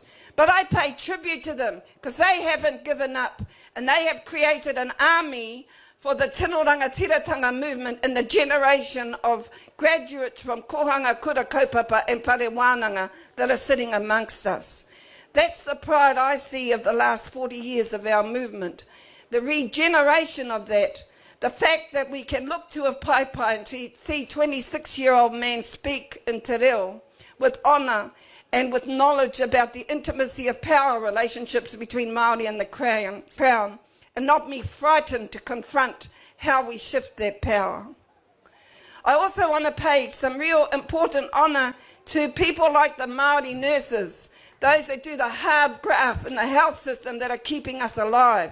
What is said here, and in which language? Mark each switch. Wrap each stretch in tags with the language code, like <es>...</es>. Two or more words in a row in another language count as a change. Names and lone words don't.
<en>But I pay tribute to them because they haven't given up, and they have created an army for the</en> <mi>Tino Rangatiratanga</mi> <en>movement and the generation of graduates from Kohanga,</en> <mi>Kura Kaupapa</mi> <en>and</en> <mi>Whare Wānanga</mi> <en>that are sitting amongst us. That's the pride I see of the last 40 years of our movement. The regeneration of that, the fact that we can look to a paipai and see 26-year-old men speak in</en> <mi>te reo</mi> <en>with honour and with knowledge about the intimacy of power relationships between Māori and the Crown, and not be frightened to confront how we shift that power. I also want to pay some real important honour to people like the Maori nurses, those that do the hard graft in the health system that are keeping us alive.</en>